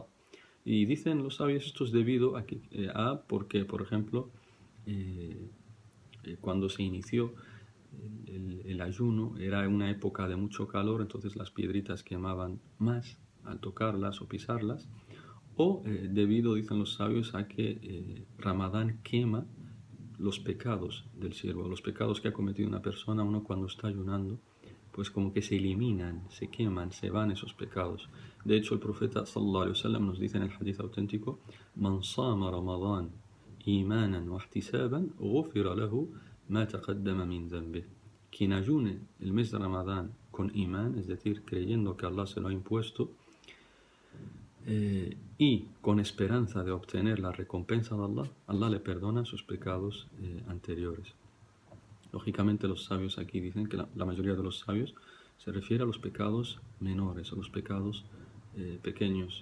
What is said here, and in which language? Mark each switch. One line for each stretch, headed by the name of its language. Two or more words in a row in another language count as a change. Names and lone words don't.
Spanish: Y dicen los sabios, esto es debido porque, por ejemplo, cuando se inició el ayuno, era una época de mucho calor, entonces las piedritas quemaban más al tocarlas o pisarlas, o debido, dicen los sabios, a que Ramadán quema los pecados del siervo, los pecados que ha cometido una persona. Uno cuando está ayunando, pues como que se eliminan, se queman, se van esos pecados. De hecho, el profeta
Arabic: صلى الله عليه وسلم
Spanish: nos dice en el hadith auténtico:
Arabic: "من صام رمضان إيمانا واحتسابا غفر له ما تقدم من ذنبه".
Spanish: Quien ayune el mes de Ramadán con imán, es decir, creyendo que Allah se lo ha impuesto, y con esperanza de obtener la recompensa de Allah, Allah le perdona sus pecados anteriores. Lógicamente los sabios aquí dicen que la mayoría de los sabios se refiere a los pecados menores, a los pecados pequeños.